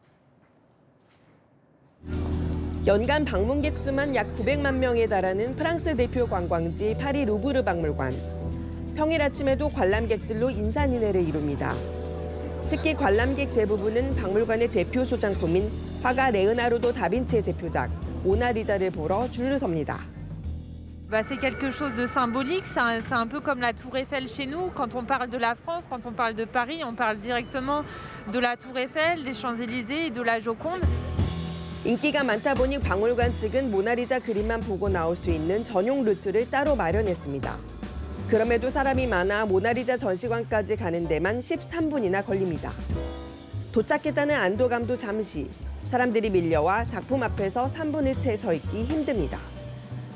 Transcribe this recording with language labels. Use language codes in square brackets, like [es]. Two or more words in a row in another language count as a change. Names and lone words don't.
[ko] 연간 방문객 수만 약 900만 명에 달하는 프랑스 대표 관광지 파리 루브르 박물관. 평일 아침에도 관람객들로 인산인해를 이룹니다. 특히 관람객 대부분은 박물관의 대표 소장품인 화가 레오나르도 다빈치의 대표작 모나리자를 보러 줄을 섭니다. [fr] C'est quelque chose de symbolique, c'est un peu comme la Tour Eiffel chez nous. Quand on parle de la France, quand on parle de Paris, on parle directement de la Tour Eiffel, des Champs-Élysées et de la Joconde. [ko] 인기가 많다 보니 박물관 측은 모나리자 그림만 보고 나올 수 있는 전용 루트를 따로 마련했습니다. 그럼에도 사람이 많아 모나리자 전시관까지 가는 데만 13분이나 걸립니다. 도착했다는 안도감도 잠시, 사람들이 밀려와 작품 앞에서 3분을 채 서 있기 힘듭니다.